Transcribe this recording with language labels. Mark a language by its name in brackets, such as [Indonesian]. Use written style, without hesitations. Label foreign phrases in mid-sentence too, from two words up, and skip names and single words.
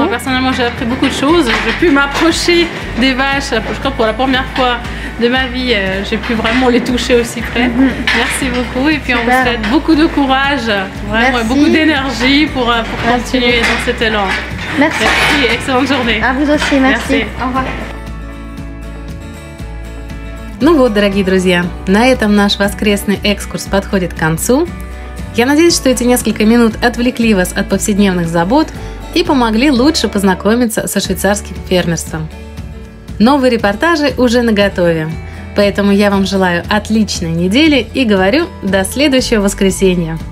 [French] Moi personnellement j'ai appris beaucoup de choses, j'ai pu m'approcher des vaches, je crois pour la première fois de ma vie, j'ai pu vraiment les toucher aussi près. Merci beaucoup et puis on vous souhaite beaucoup de courage, vraiment beaucoup d'énergie pour continuer dans cet élan. Merci. Merci, excellente journée. À vous aussi, merci. Au revoir. [Russian] Ну вот, дорогие друзья, на этом наш воскресный экскурс подходит к концу. Я надеюсь, что эти несколько минут отвлекли вас от повседневных забот и помогли лучше познакомиться со швейцарским фермерством. Новые репортажи уже наготове, поэтому я вам желаю отличной недели и говорю до следующего воскресенья.